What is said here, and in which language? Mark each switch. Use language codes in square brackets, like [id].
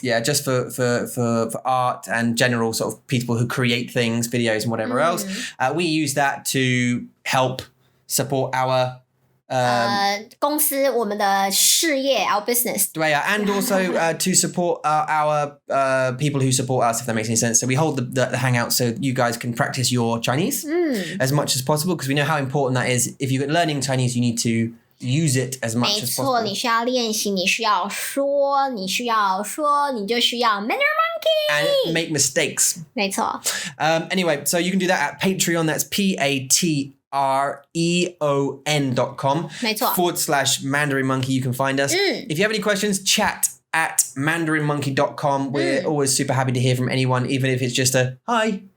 [en] Yeah, just for art and general sort of people who create things, videos and whatever else. We use that to help support our [zh] 公司我们的事业 [en] our business. [zh] 对啊, [en] and also to support our people who support us, if that makes any sense. So we hold the hangout so you guys can practice your Chinese as much as possible, because we know how important that is. If you're learning Chinese, you need to use it as much [zh] 没 [en] as [zh] 错， [en] possible. [zh] 你需要练习，你需要说，你就需要 Mandarin Monkey. [en] And make mistakes. [zh] 没错。 [en] Anyway, so you can do that at Patreon. That's patreon.com [zh] 没错。 [en] / Mandarin Monkey. You can find us. If you have any questions, chat at mandarinmonkey.com. We're always super happy to hear from anyone, even if it's just a hi.